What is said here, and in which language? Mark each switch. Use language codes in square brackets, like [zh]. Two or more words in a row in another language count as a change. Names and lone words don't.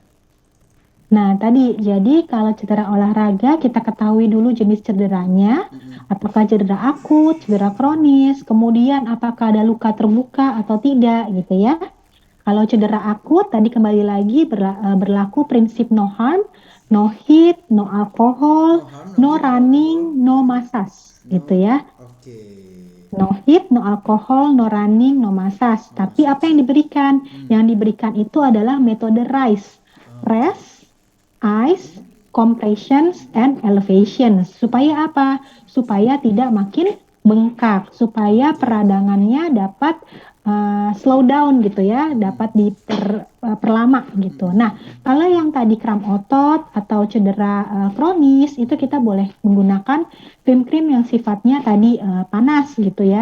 [id] Nah, tadi jadi kalau cedera olahraga kita ketahui dulu jenis cederanya, apakah cedera akut, cedera kronis, kemudian apakah ada luka terbuka atau tidak gitu ya. Kalau cedera akut tadi kembali lagi berlaku prinsip [en] no harm, no heat, no alcohol, no running, no massage [id] gitu ya. Oke. [en] No heat, no alcohol, no running, no massage. [id] Tapi apa yang diberikan? Yang diberikan itu adalah metode RICE. [en] Rest, ice, compressions, and elevations. [id] Supaya apa? Supaya tidak makin bengkak. Supaya peradangannya dapat [en] slow down [id] gitu ya, dapat diperlama gitu. Nah, kalau yang tadi kram otot atau cedera kronis itu kita boleh menggunakan krim-krim yang sifatnya tadi panas gitu ya.